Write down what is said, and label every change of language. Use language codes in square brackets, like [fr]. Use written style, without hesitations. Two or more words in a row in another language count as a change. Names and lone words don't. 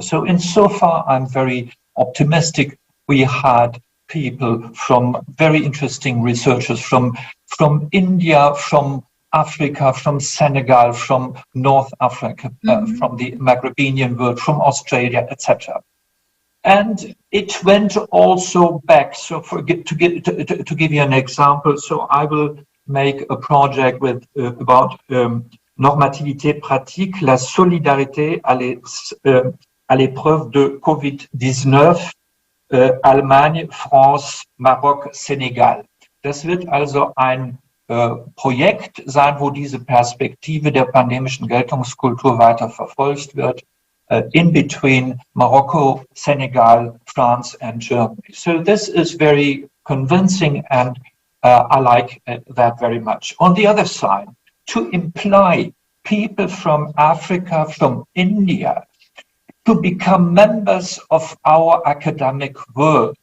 [en] So insofar, I'm very optimistic. We had people from very interesting researchers from India, from Africa, from Senegal, from North Africa, from the Maghrebinian world, from Australia, etc. And it went also back. So to give you an example, so I will make a project with about [fr] normativité pratique, la solidarité à l'épreuve de Covid-19. [en] Allemagne, France, Marok, Senegal. [de] Das wird also ein Projekt sein, wo diese Perspektive der pandemischen Geltungskultur weiter verfolgt wird, [en] in between Morocco, Senegal, France and Germany. So this is very convincing and I like that very much. On the other side, to imply people from Africa, from India, to become members of our academic world.